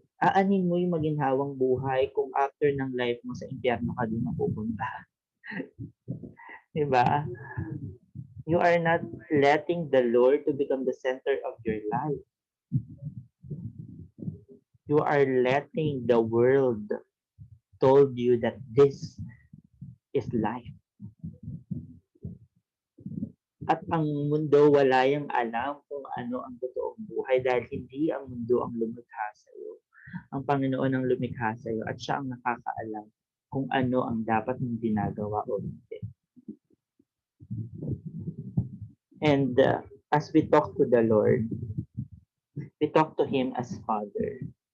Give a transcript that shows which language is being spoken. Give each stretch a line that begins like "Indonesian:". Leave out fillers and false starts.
Filipino: Aanin mo yung maginhawang buhay kung after ng life mo sa impyerno ka din mapupunta. Diba?
English: You are not letting the Lord to become the center of your life. You are letting the world told you that this is life.
Filipino: At ang mundo wala yung alam kung ano ang totoong buhay dahil hindi ang mundo ang lumikha sa iyo. Ang Panginoon ang lumikha sa iyo at siya ang nakakaalam kung ano ang dapat mong ginagawa o hindi.
English: And as we talk to the Lord, we talk to Him as Father.